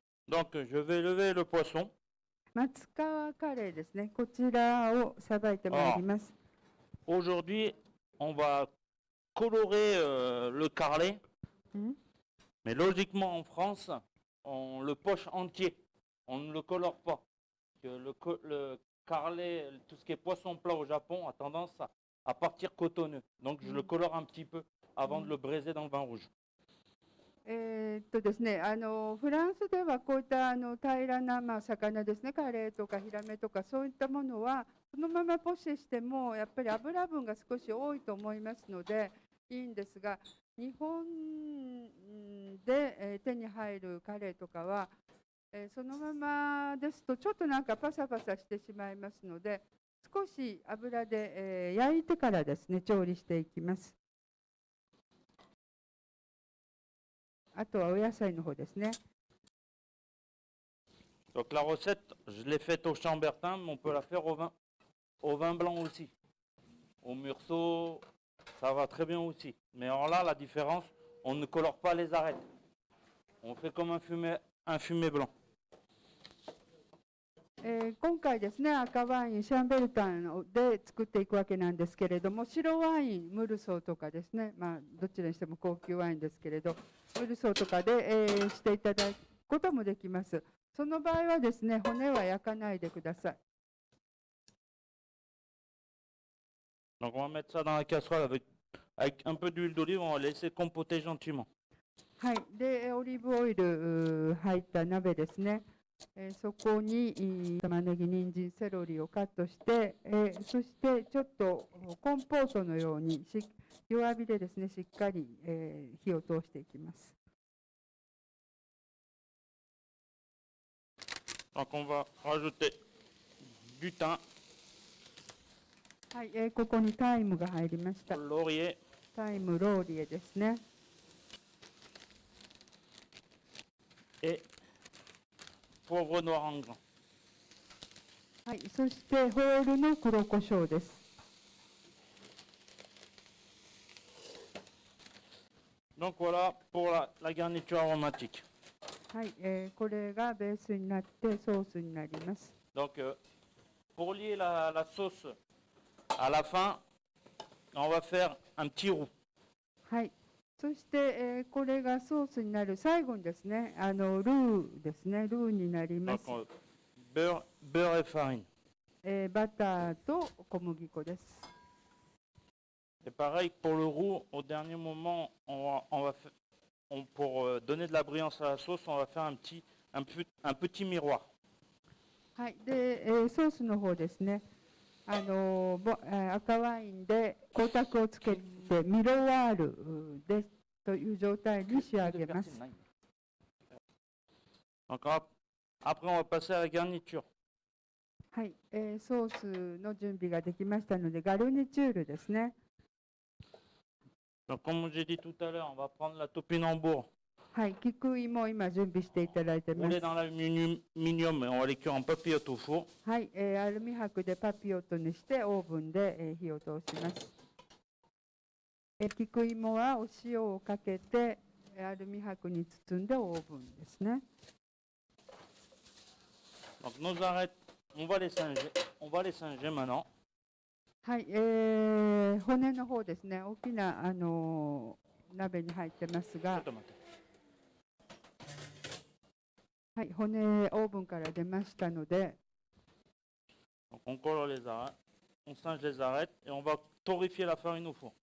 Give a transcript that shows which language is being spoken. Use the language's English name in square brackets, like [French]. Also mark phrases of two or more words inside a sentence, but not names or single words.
[French] Donc, je vais lever le poisson. [Japanese] 松川カレーですね。こちらをさばいてまいります。 [French] Aujourd'hui, on va colorer le carlet. Mais logiquement, en France, on le poche entier. On ne le colore pas. Le carlet, tout ce qui est poisson plat au Japon, a tendance à partir cotonneux. Donc, je le colore un petit peu avant de le braiser dans le vin rouge. [Japanese] ですね、フランスではこういった平らな、魚ですね、カレーとかヒラメとかそういったものはそのままポッシュしてもやっぱり油分が少し多いと思いますのでいいんですが、日本で、手に入るカレーとかは、そのままですとちょっとなんかパサパサしてしまいますので、少し油で、焼いてからですね調理していきます。あとはお野菜の方ですね。 [French] Donc la recette, je l'ai faite au chambertin, mais on peut la faire au vin blanc aussi. Au murceau, ça va très bien aussi. Mais alors là, la différence, on ne colore pas les arêtes. On fait comme un fumé blanc. [Japanese] 今回ですね、赤ワイン、シャンベルタンで作っていくわけなんですけれども、白ワイン、ムルソーとかですね、どちらにしても高級ワインですけれど、ムルソーとかで、していただくこともできます。その場合はですね、骨は焼かないでください。 [French] Donc on va mettre ça dans la casserole avec un peu d'huile d'olive, on va laisser compoter gentiment. [Japanese] はい、で、オリーブオイル入った鍋ですね。そこに玉ねぎ、人参、セロリをカットして、そしてちょっとコンポートのように弱火でですね、しっかり、火を通していきます。 [French] Donc on va rajouter du thym. [Japanese] はい、ここにタイムが入りました。 [French] Laurier. [Japanese] タイム、ローリエですね。 [French] Et poivre noir en grains. [Japanese] はい、そしてホールの黒胡椒です。 [French] Donc voilà pour la garniture aromatique. [Japanese] はい、これがベースになってソースになります。 [French] Donc pour lier la sauce à la fin, on va faire un petit roux. [Japanese] はい。そして、これがソースになる最後にですね、ルーですね、ルーになります。 [French] Donc beurre et farine. [Japanese] バターと小麦粉です。 [French] Et pareil pour le roux, au dernier moment, pour donner de la brillance à la sauce, on va faire un petit miroir. [Japanese] はい。で、ソースの方ですね。赤ワインで光沢をつけてミロワールですという状態に仕上げます。 [French] Donc après, on va passer à la garniture. [Japanese] はい、ソースの準備ができましたので、ガルニチュールですね。 [French] Donc comme j'ai dit tout à l'heure, on va prendre la topinambour. [Japanese] はい、菊芋を今準備していただいてます。 [French] On est dans l'aluminium et on va les cuire en papillote au four. [Japanese] はい、アルミ箔でパピヨットにしてオーブンで、火を通します。菊芋はお塩をかけてアルミ箔に包んでオーブンですね。 [French] Donc nos arêtes, on va les singer maintenant. [Japanese] はい、骨の方ですね、大きな鍋に入ってますが、はい、骨オーブンから出ましたので、 [French] Donc on colore les arêtes, on singe les arêtes et on va torréfier la farine au four.